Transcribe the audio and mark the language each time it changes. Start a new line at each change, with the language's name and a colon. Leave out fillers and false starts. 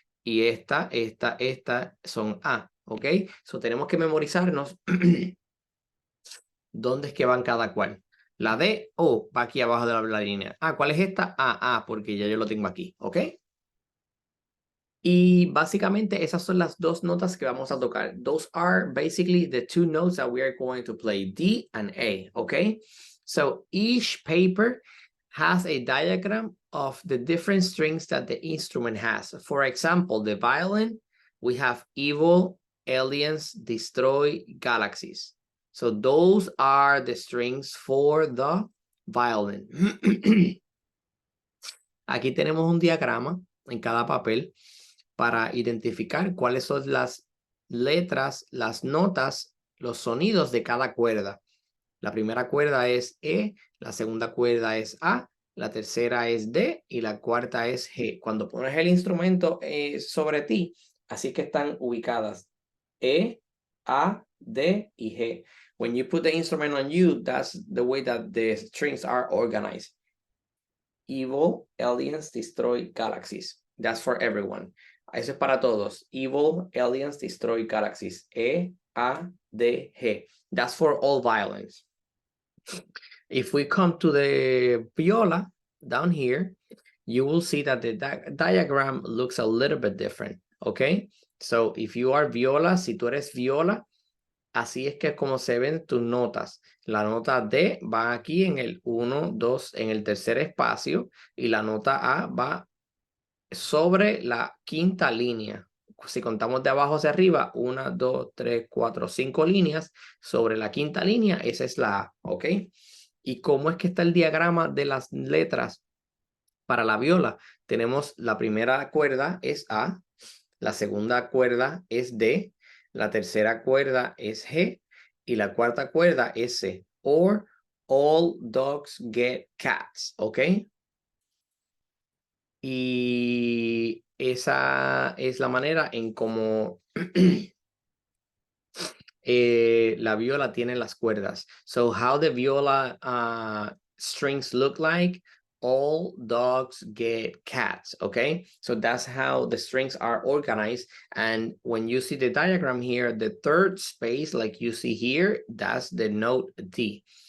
Spanish: Y esta son A, ¿ok? So tenemos que memorizarnos dónde es que van cada cual. La D, va aquí abajo de la línea. ¿Cuál es esta? Porque ya yo lo tengo aquí, ¿ok? Y básicamente esas son las dos notas que vamos a tocar.
English: Those are basically the two notes that we are going to play, D and A, okay? So each paper has a diagram of the different strings that the instrument has. For example, the violin, we have evil, aliens, destroy, galaxies. So those are the strings for the violin.
Spanish: Aquí tenemos un diagrama en cada papel para identificar cuáles son las letras, las notas, los sonidos de cada cuerda. La primera cuerda es E, la segunda cuerda es A, la tercera es D y la cuarta es G. Cuando pones el instrumento sobre ti, así que están ubicadas E, A, D y G.
English: When you put the instrument on you, that's the way that the strings are organized. Evil, aliens, destroy galaxies. That's for everyone.
Spanish: Eso es para todos.
English: Evil, aliens, destroy galaxies. E, A, D, G. That's for all violins. If we come to the viola down here, you will see that the diagram looks a little bit different. Okay? So if you are viola,
Spanish: si tú eres viola, así es que como se ven tus notas. La nota D va aquí en el 1, 2, en el tercer espacio y la nota A va sobre la quinta línea. Si contamos de abajo hacia arriba, 1, 2, 3, 4, 5 líneas. Sobre la quinta línea, esa es la A, ¿ok? ¿Y cómo es que está el diagrama de las letras para la viola? Tenemos la primera cuerda es A, la segunda cuerda es D, la tercera cuerda es G y la cuarta cuerda es C.
English: Or all dogs get cats, ¿ok?
Spanish: Y esa es la manera en cómo la viola tiene las cuerdas.
English: So how the viola strings look like, all dogs get cats, okay? So that's how the strings are organized. And when you see the diagram here, the third space, like you see here, that's the note D.